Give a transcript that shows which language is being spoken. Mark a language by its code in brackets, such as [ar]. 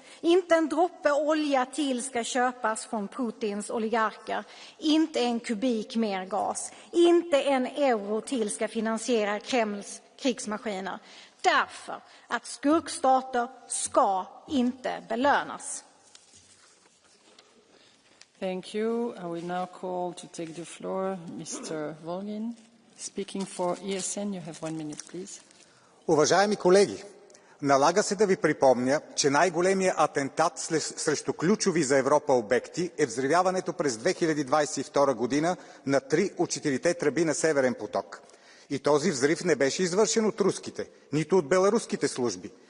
[sv] Inte en droppe olja till ska köpas från Putins oligarker. Inte en kubik mer gas. Inte en euro till ska finansiera Kremls krigsmaskiner. Därför att skurkstater ska inte belönas. [en] Thank you. I will now call to take the floor Mr. Volgin. Speaking for ESN, you have 1 minute, please. [bg] Уважаеми колеги, налага се да ви припомня, че най-големият атентат срещу ключови за Европа обекти е взривяването през 2022 година на 3 от 4-те тръби на Северен поток. И този взрив не беше извършен от руските, нито от беларуските служби.